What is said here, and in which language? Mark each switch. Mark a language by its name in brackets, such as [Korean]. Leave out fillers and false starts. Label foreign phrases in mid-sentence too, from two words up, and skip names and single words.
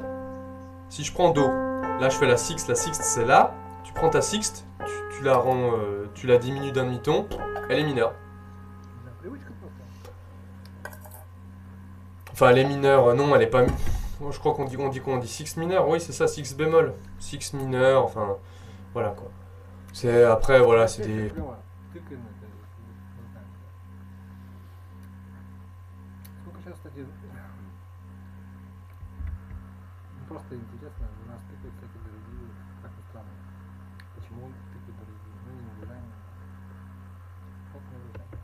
[French] Si je prends Do, là je fais la sixte c'est là, tu prends ta sixte, tu la rends, tu la diminues d'un demi-ton, elle est mineure. Enfin elle est mineure, non elle est pas, je crois qu'on dit sixte mineure, oui c'est ça, sixte bémol, sixte mineure, enfin voilà quoi. C'est après voilà, c'est des... [Russian] Просто интересно, у нас тыкают, кстати, дорогие, как ни странно. Почему он тыкает дорогие? Ну, не уважаемые. Как не уважаемые?